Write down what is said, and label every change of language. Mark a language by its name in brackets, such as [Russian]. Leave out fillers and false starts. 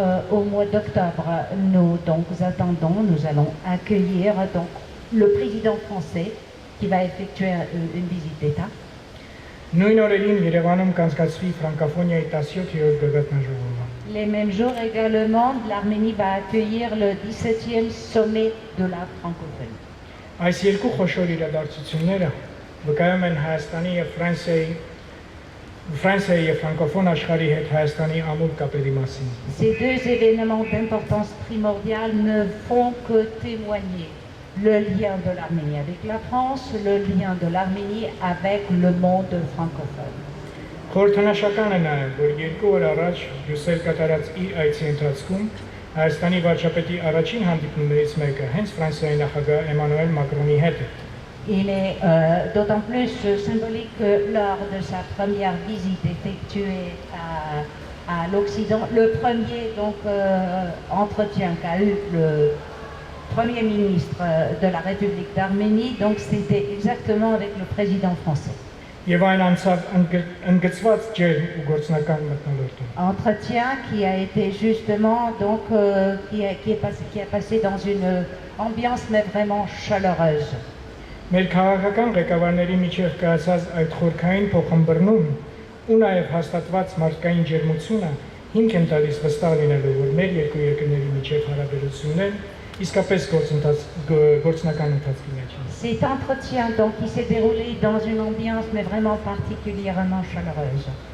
[French] Au mois d'octobre, nous donc attendons, nous allons accueillir donc le président français qui va effectuer une visite d'État. [Armenian] Նույն օրերին Երևանում կանցկացվի ֆրանկոֆոնիայի 17-րդ գագաթնաժողովը։ [French] Les mêmes jours également, l'Arménie va accueillir le 17e sommet de la francophonie. [Armenian] Այս երկու խոշոր իրադարձությունները վկայում են Հայաստանի եւ Ֆրանսիայի եւ ֆրանկոֆոն աշխարհի հետ Հայաստանի ամուր կապերի մասին։ [French] Ces deux événements d'importance primordiale ne font que témoigner le lien de l'Arménie avec la France, le lien de l'Arménie avec le monde francophone. [Armenian] Խորհրդանշական է նաև, որ 2 օր առաջ Բրյուսել կատարած իր այցի ընթացքում Հայաստանի վարչապետի առաջին հանդիպումներից մեկը հենց Ֆրանսիայի նախագահ Էմանուել Մակրոնի հետ է։ [French] Il est d'autant plus symbolique que lors de sa première visite effectuée à l'Occident, le premier donc, entretien qu'a eu le Premier ministre de la République d'Arménie, donc c'était exactement avec le président français. [Armenian] եւ այն անցավ ընդգծված ջերմ ու գործնական մթնոլորտում։ [French] Entretien qui a été justement donc qui est passé dans une ambiance mais vraiment chaleureuse. [Armenian] Մեր քաղաքական ղեկավարների միջև կայացած այդ խորքային փոխհմբռնում ու նաև հաստատված մարդկային ջերմությունը հիմք են տալիս վստահ լինելու, որ մեր երկու երկրների միջև հարաբերություններն իսկապես գործնական ընթացքի մեջ են։ [French] Cet entretien donc qui s'est déroulé dans une ambiance mais vraiment particulièrement chaleureuse.